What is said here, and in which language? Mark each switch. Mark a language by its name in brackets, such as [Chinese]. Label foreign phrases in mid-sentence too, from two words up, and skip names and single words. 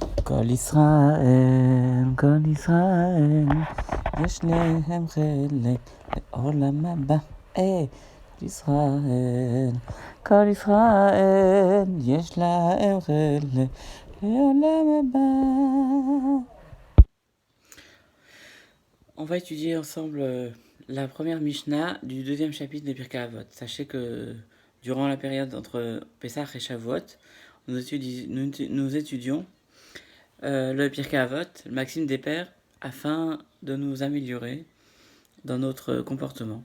[Hebrew] כל ישראל, יש להם חלק לעולם הבא. כל ישראל, יש להם חלק לעולם הבא. [French] On va étudier ensemble la première Mishnah du deuxième chapitre de Pirkei Avot. Sachez que durant la période entre Pessah et Shavuot, nous étudions le Pirkei Avot, le Maxime des Pères, afin de nous améliorer dans notre comportement.